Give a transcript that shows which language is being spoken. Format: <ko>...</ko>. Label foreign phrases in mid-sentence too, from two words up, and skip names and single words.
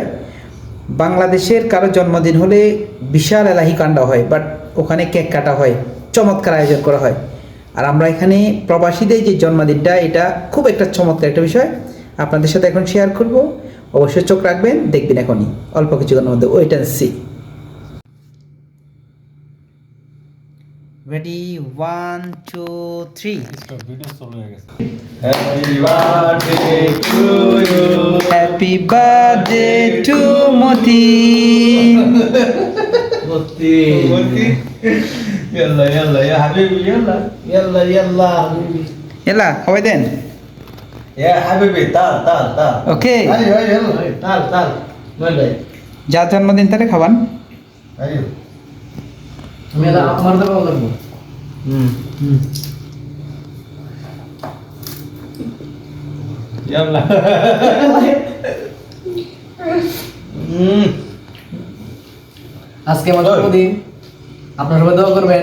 <bn>বাংলাদেশের কারো জন্মদিন হলে বিশাল এলাহি কাণ্ড হয়, বাট ওখানে কেক কাটা হয়, চমৎকার আয়োজন করা হয়। আর আমরা এখানে প্রবাসীদের যে জন্মদিনটা, এটা খুব একটা চমৎকার একটা বিষয় আপনাদের সাথে এখন শেয়ার করব। অবশ্যই চোখ রাখবেন, দেখবেন এখনই অল্প কিছুক্ষণের মধ্যে।</bn> <en>wait and see. Ready, 1, 2, 3. Happy birthday to you. Happy birthday to Moti. Moti.</en> <ar>Yalla yalla ya habibi yalla. Yalla yalla habibi. Yalla,</ar> <bn>খাওয়াই দেন।</bn> <ar>Ya habibi tal. Okay. Ayo yalla. Tal. Malai.</ar> <bn>যার জন্মদিন তাহলে খাওয়ান। Ayo. মেলা আমার দেওয়া লাগবে।</bn> <ar>Yalla.</ar> <bn>আজকে আমার জন্মদিন, আপনারা সবাই দোয়া করবেন।</bn>